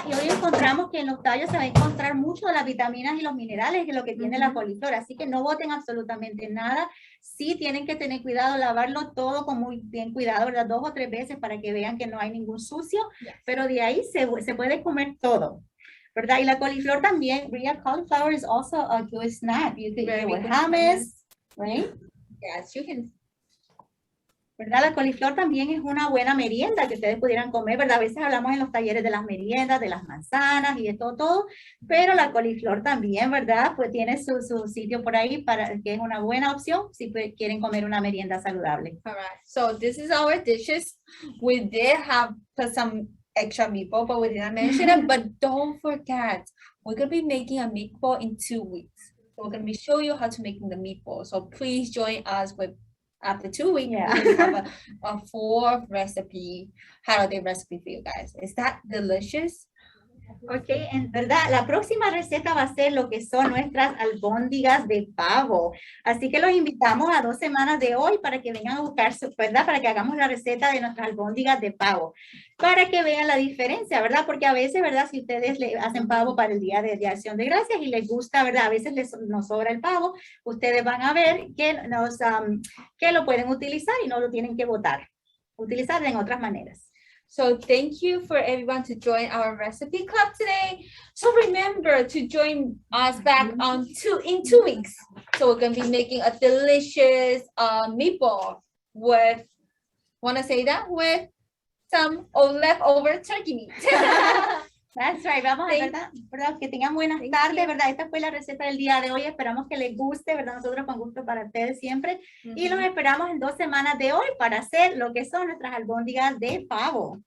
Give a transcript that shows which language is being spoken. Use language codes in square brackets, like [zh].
[es] Y hoy encontramos que en los tallos se va a encontrar mucho de las vitaminas y los minerales que es lo que tiene la coliflor, así que no boten absolutamente nada. Sí tienen que tener cuidado, lavarlo todo con muy bien cuidado, ¿verdad? 2 o 3 veces para que vean que no hay ningún sucio, pero de ahí se puede comer todo. ¿Verdad? Y la coliflor también, [en] real cauliflower is also a good snack. You can eat it with hummus, right? Yes, you can. [es] ¿Verdad? La coliflor también es una buena merienda que ustedes pudieran comer, ¿verdad? A veces hablamos en los talleres de las meriendas, de las manzanas y de todo, pero la coliflor también, ¿verdad? Pues tiene su sitio por ahí para que es una buena opción si quieren comer una merienda saludable. [en] All right. So this is our dishes. We did have put some extra meatball, but we didn't mention it. But don't forget, we're going to be making a meatball in 2 weeks. So we're going to be showing you how to make the meatball. So please join us with after 2 weeks, Yeah. we have a 4th recipe, holiday recipe for you guys. Is that delicious? [es] Ok, en verdad, la próxima receta va a ser lo que son nuestras albóndigas de pavo. Así que los invitamos a 2 semanas de hoy para que vengan a buscar, ¿verdad? Para que hagamos la receta de nuestras albóndigas de pavo. Para que vean la diferencia, ¿verdad? Porque a veces, ¿verdad? Si ustedes le hacen pavo para el Día de Acción de Gracias y les gusta, ¿verdad? A veces nos sobra el pavo, ustedes van a ver que lo pueden utilizar y no lo tienen que botar. Utilizar en otras maneras. [en] So thank you for everyone to join our recipe club today. So remember to join us back in 2 weeks. So we're going to be making a delicious meatball with, want to say that? With some leftover turkey meat. That's right. [es] Vamos a ¿verdad? Que tengan buenas tardes, ¿verdad? Esta fue la receta del día de hoy. Esperamos que les guste, ¿verdad? Nosotros con gusto para ustedes siempre. Y los esperamos en 2 semanas de hoy para hacer lo que son nuestras albóndigas de pavo.